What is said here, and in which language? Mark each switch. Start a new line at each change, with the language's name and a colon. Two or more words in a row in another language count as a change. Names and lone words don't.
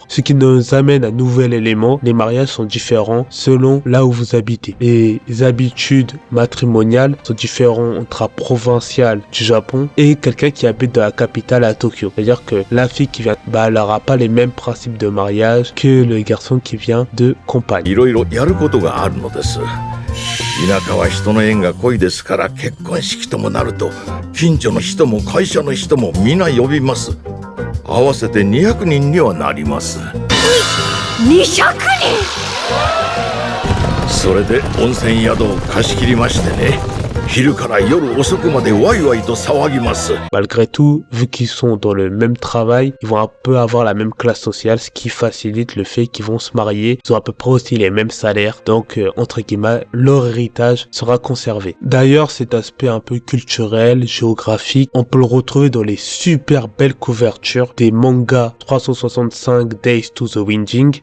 French: Ce qui nous amène à un nouvel élément, les mariages sont différents selon là où vous habitez. Les habitudes matrimoniales sont différentes entre un provincial du Japon et quelqu'un qui habite dans la capitale à Tokyo. C'est-à-dire que la fille qui vient, elle n'aura pas les mêmes principes de mariage que le garçon qui vient de campagne.
Japanese: いろいろやることがあるのです。田舎は人の縁が濃いですから結婚式ともなると近所の人も会社の人も皆呼びます。合わせて200人にはなります。 200人。それで温泉宿を貸し切りましてね。昼から夜遅くまでワイワイと騒ぎます。
French: Malgré tout, vu qu'ils sont dans le même travail, ils vont un peu avoir la même classe sociale, ce qui facilite le fait qu'ils vont se marier. Ils ont à peu près aussi les mêmes salaires, donc entre guillemets, leur héritage sera conservé. D'ailleurs, cet aspect un peu culturel, géographique, on peut le retrouver dans les super belles couvertures des mangas 365 Days to the Winding.